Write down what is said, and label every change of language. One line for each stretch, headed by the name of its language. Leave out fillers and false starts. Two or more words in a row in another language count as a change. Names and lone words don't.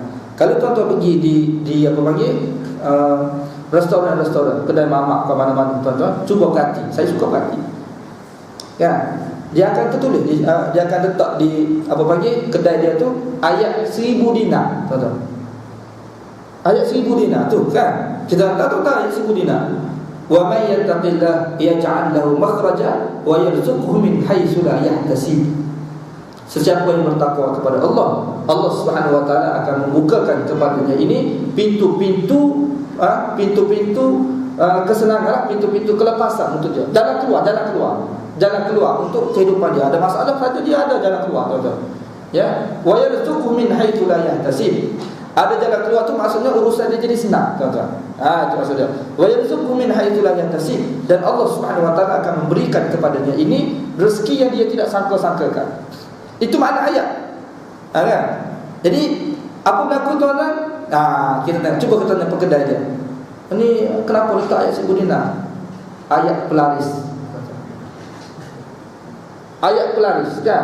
Malay: Kalau tuan-tuan pergi di apa panggil restoran, kedai mamak ke mana-mana tuan-tuan, cuba perhati. Saya suka perhati. Kan? Dia akan tertulis, dia akan letak di apa panggil kedai dia tu ayat 1000 dinar, tuan-tuan. Ayat 1000 dinar tu kan. Kita tahu ayat 1000 dinar.
Arabic: وَمَن يَتَّقِ اللَّهَ يَجْعَل لَّهُ مَخْرَجًا وَيَرْزُقْهُ مِنْ حَيْثُ لَا يَحْتَسِبُ.
Malay: Sesiapa yang bertakwa kepada Allah, Allah
Arabic: سبحانه وتعالى
Malay: akan membukakan kepadanya ini pintu-pintu kesenangan, pintu-pintu kelepasan untuk dia. Jalan keluar untuk kehidupan dia. Ada masalah saja dia ada jalan keluar, tuan-tuan. Ya,
Arabic: وَيَرْزُقْهُ مِنْ حَيْثُ لَا يَحْتَسِبُ.
Malay: Ada jalan keluar tu maksudnya urusan dia jadi senang, tuan-tuan. Itu maksudnya.
Arabic: وَيَرْزُقْهُ مِنْ حَيْثُ لَا يَحْتَسِبُ,
Malay: dan Allah
Arabic: سبحانه وتعالى
Malay: akan memberikan kepadanya ini rezeki yang dia tidak sangka-sangkakan. Itu makna ayat. Kan? Jadi apa berlaku tuan-tuan? Kita tengok, cuba kita tanya pekedai dia. Ini kenapa letak ayat 1000 dinar? Ayat pelaris. Ayat pelaris kan?